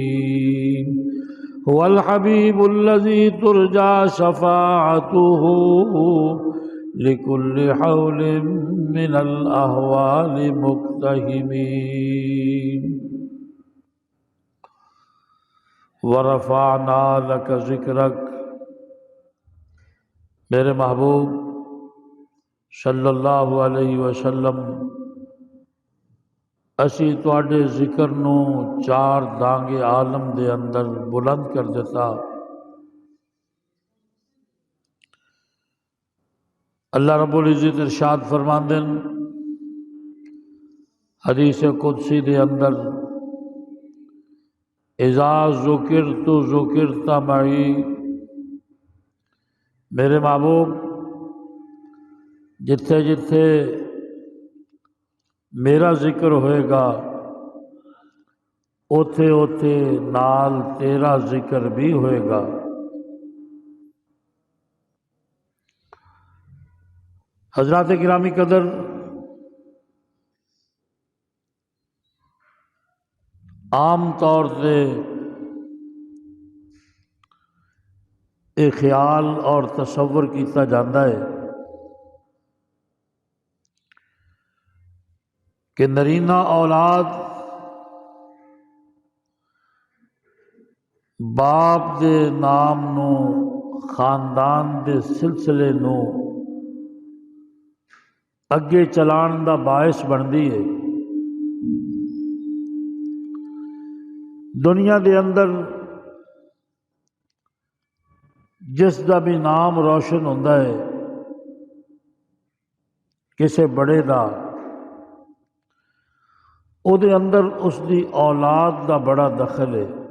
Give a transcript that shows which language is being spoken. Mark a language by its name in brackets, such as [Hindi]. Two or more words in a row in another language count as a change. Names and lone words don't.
[Arabic] هو الحبيب الذي ترجى شفاعته لكل حول من الأهوال مقتحم. ورفعنا لك ذکرک. [Punjabi] میرے محبوب [Arabic] صلی اللہ علیہ وسلم، [Punjabi] اسی تواڈے ذکر نو چار دانگے عالم دے اندر بلند کر دیتا. اللہ [Arabic] رب العزت [Punjabi] ارشاد فرماندے حدیث قدسی دے اندر: [Arabic] اذا ذکرت ذکرت معی. [Punjabi] میرے محبوب، جتھے جتھے میرا ذکر ہوئے گا اوتھے اوتھے نال تیرا ذکر بھی ہوئے گا. [Urdu] حضرات گرامی قدر، عام طور سے ایک خیال اور تصور کیتا جاتا ہے [Punjabi] کہ نرینہ اولاد باپ دے نام نو، خاندان دے سلسلے نو اگے چلان دا باعث بندی ہے. دنیا دے اندر جس دا بھی نام روشن ہوتا ہے کسے بڑے دا، او دے اندر اس دی اولاد دا بڑا دخل ہے.